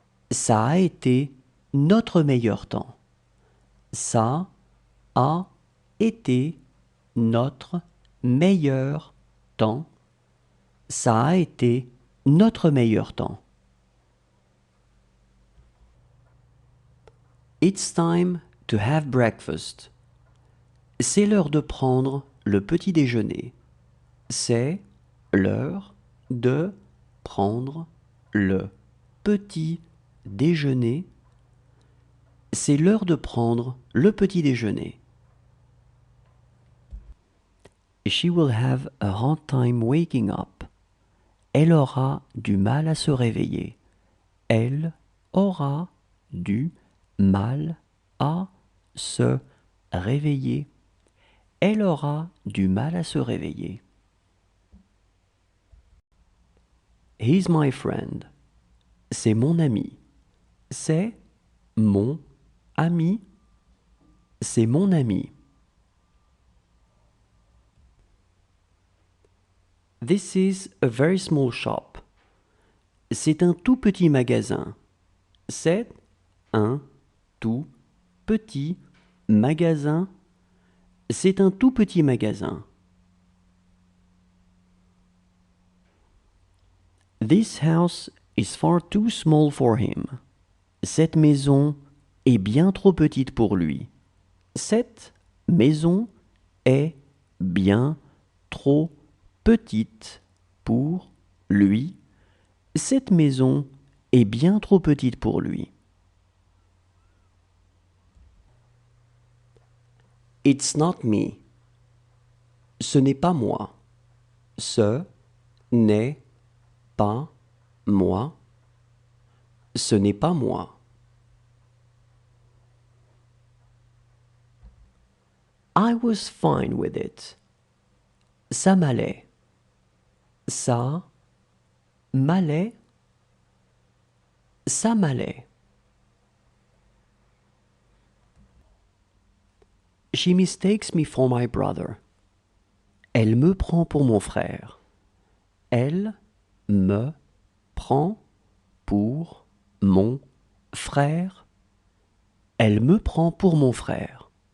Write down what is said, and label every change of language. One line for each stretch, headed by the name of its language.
French: Ça a été notre meilleur temps. Ça a été notre meilleur temps. Ça a été notre meilleur temps.
English: It's time to have breakfast.
French: C'est l'heure de prendre le petit déjeuner. C'est l'heure de prendre le petit déjeuner. C'est l'heure de prendre le petit déjeuner.
English: She will have a hard time waking up.
French: Elle aura du mal à se réveiller. Elle aura du mal à se réveiller. Elle aura du mal à se réveiller.
English: He's my friend.
French: C'est mon ami. C'est mon ami. C'est mon ami.
English: This is a very small shop.
French: C'est un tout petit magasin. C'est un tout petit magasin. C'est un tout petit magasin.
English: This house is far too small for him.
French: Cette maison est bien trop petite pour lui. Cette maison est bien trop petite pour lui. Cette maison est bien trop petite pour lui.
English: It's not me.
French: Ce n'est pas moi. Ce n'est pas moi. Ce n'est pas moi.
English: I was fine with it.
French: Ça m'allait. Ça m'allait. Ça m'allait.
English: She mistakes me for my brother.
French: Elle me prend pour mon frère. Elle me prend pour mon frère. Elle me prend pour mon frère.